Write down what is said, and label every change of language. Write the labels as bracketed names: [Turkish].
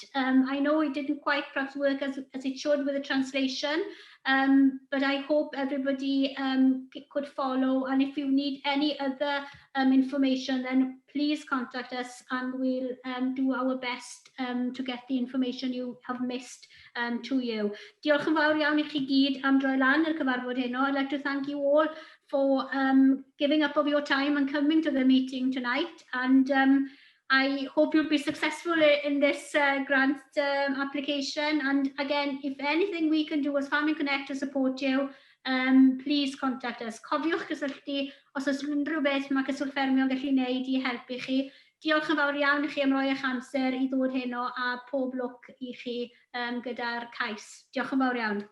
[English] I know it didn't quite perhaps work as it should with the translation, but I hope everybody could follow. And if you need any other information, then please contact us and we'll do our best to get the information you have missed to you. [Welsh] Diolch yn fawr iawn I chi gyd am droi lan i'r cyfarfod heno. [English] I'd like to thank you all for giving up of your time and coming to the meeting tonight. And I hope you'll be successful in this grant application. And again, if anything we can do as Farming Connect to support you, please contact us. [Welsh] Cofiwch gysylltu os oes unrhyw beth mae Cyswllt Ffermio yn gallu gwneud I helpu chi. Diolch yn fawr iawn I chi am roi eich amser I ddod heno a pob lwc I chi gyda'r cais. Diolch yn fawr iawn.